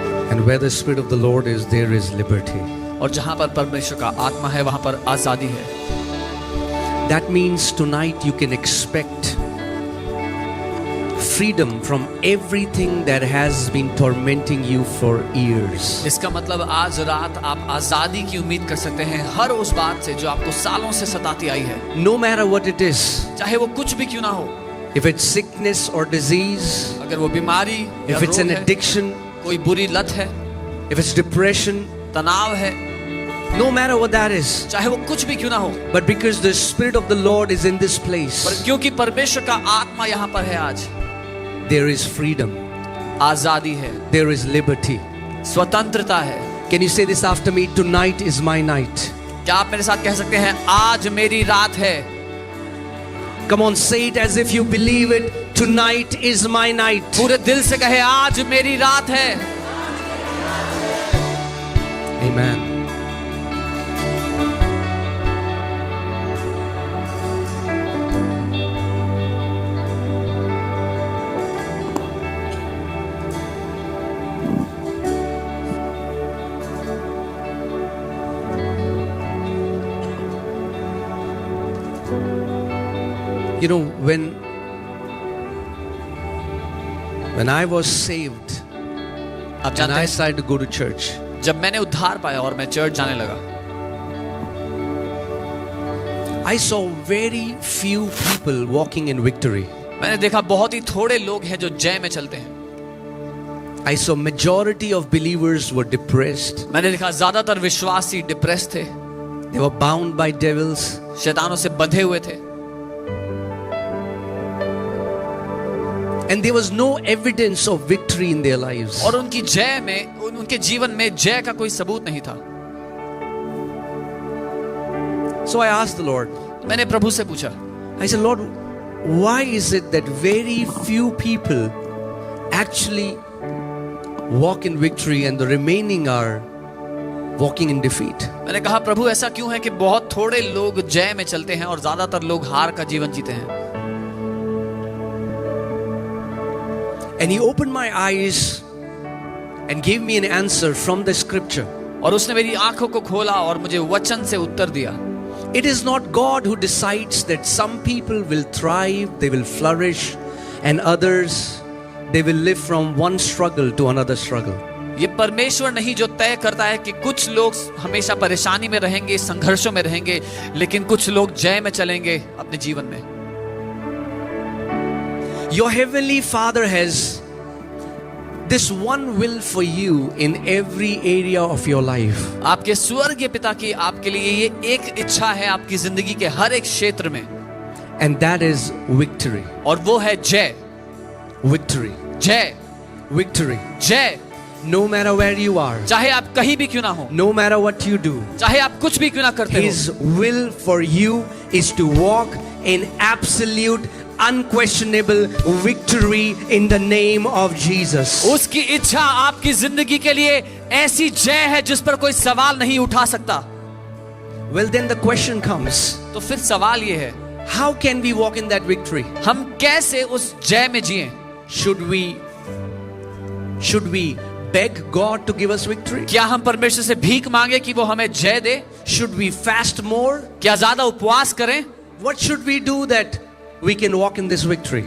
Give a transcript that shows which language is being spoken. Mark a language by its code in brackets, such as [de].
[en] And where the Spirit of the Lord is, there is liberty. [hi] और जहाँ पर परमेश्वर का आत्मा है वहाँ पर आजादी है। [en] That means tonight you can expect freedom from everything that has been tormenting you for years. [hi] इसका मतलब आज रात आप आजादी की उम्मीद कर सकते हैं हर उस बात से जो आपको सालों से सताती आई है, [en] No matter what it is, [hi] चाहे वो कुछ भी क्यों ना हो। [en] if it's sickness or disease, [hi] अगर वो बीमारी या [en] if it's [hi] रोग [en] an [hi] है, [en] addiction, [hi] कोई बुरी लत है, [en] if it's depression, [hi] तनाव है, [en] no matter what that is, [hi] चाहे वो कुछ भी क्यों ना हो, [en] but because the Spirit of the Lord is in this [hi] पर [en] place, [hi] क्योंकि परमेश्वर का आत्मा यहाँ पर है, आज [en] there is freedom, [hi] आजादी है, [en] there is liberty. [hi] स्वतंत्रता है। [en] Can you say this after me? Tonight is my night. [hi] क्या आप मेरे साथ कह सकते हैं आज मेरी रात है? [en] Come on, say it as if you believe it. Tonight is my night. [hi] पूरे दिल से कहे आज मेरी रात है। [en] Amen. You know, when I was saved [hi] आप [en] and [hi] जानते [en] I [hi] हैं [en] started to go to church, [hi] जब मैंने उद्धार पाया और मैं चर्च जाने लगा, [en] I saw very few people walking in victory. [hi] मैंने देखा बहुत ही थोड़े लोग हैं जो जय में चलते हैं। [en] I saw majority of believers were depressed. [hi] मैंने देखा ज्यादातर विश्वासी डिप्रेस थे, [en] They were bound by devils. [hi] शैतानों से बंधे हुए थे, [en] And there was no evidence of victory in their lives. [hi] और उनकी जय में, उनके जीवन में जय का कोई सबूत नहीं था। [en] So I asked the Lord, [hi] मैंने प्रभु से पूछा, [en] I said, Lord, why is it that very few people actually walk in victory and the remaining are walking in defeat? [hi] मैंने कहा प्रभु ऐसा क्यों है कि बहुत थोड़े लोग जय में चलते हैं और ज्यादातर लोग हार का जीवन जीते हैं? [en] And he opened my eyes and gave me an answer from the scripture. [hi] और उसने मेरी आंखों को खोला और मुझे वचन से उत्तर दिया। [en] It is not God who decides that some people will thrive, they will flourish, and others, they will live from one struggle to another struggle. [hi] ये परमेश्वर नहीं जो तय करता है कि कुछ लोग हमेशा परेशानी में रहेंगे, संघर्षों में रहेंगे, लेकिन कुछ लोग जय में चलेंगे अपने जीवन में। [en] Your heavenly Father has this one will for you in every area of your life. [hi] आपके स्वर्गीय पिता की आपके लिए ये एक इच्छा है आपकी जिंदगी के हर एक क्षेत्र में, [en] And that is victory. [hi] और वो है जय। [en] Victory. [hi] जय, [en] Victory. [hi] जय, [en] No matter where you are, [hi] चाहे आप कहीं भी क्यों ना हो, [en] no matter what you do, [hi] चाहे आप कुछ भी क्यों ना करते हो, [en] His will for you is to walk in absolute, unquestionable victory in the name of Jesus. [hi] उसकी इच्छा आपकी जिंदगी के लिए ऐसी जय है जिस पर कोई सवाल नहीं उठा सकता। [en] Well, then the question comes, [hi] तो फिर सवाल ये है, [en] how can we walk in that victory? [hi] हम कैसे उस जय में जिएं? [en] Should we beg God to give us victory? [hi] क्या हम परमेश्वर से भीख मांगे कि वो हमें जय दे? [en] Should we fast more? [hi] क्या ज्यादा उपवास करें? [en] What should we do that we can walk in this victory?